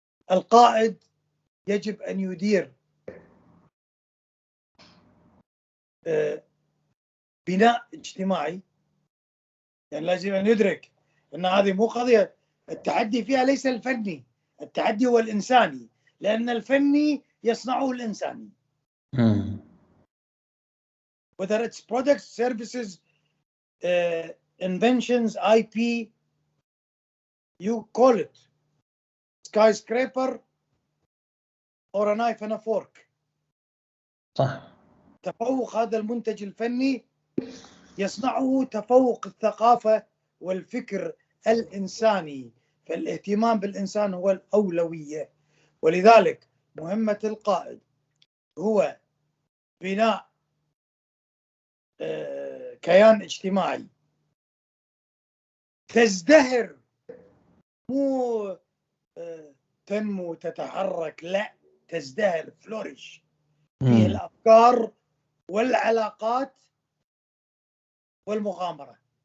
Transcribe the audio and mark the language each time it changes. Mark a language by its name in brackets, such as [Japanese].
[Arabic] القائد يجب أن يدير بناء اجتماعي، يعني لازم أن يدرك أن هذه مو قضية التحدي فيها ليس الفني، التحدي هو الإنساني، لأن الفني يصنعه الإنساني. [English] Whether it's products, services, inventions, IP, you call it skyscraper or a knife and a fork. [Arabic] صح. تفوق هذا المنتج الفني يصنعه تفوق الثقافة والفكر الإنساني، فالاهتمام بالإنسان هو الأولوية. ولذلك مهمة القائد هو بناء كيان اجتماعي تزدهر، مو تنمو تتحرك، لا، تزدهر، فلوريش، فيه الأفكار والعلاقات والمغامرة.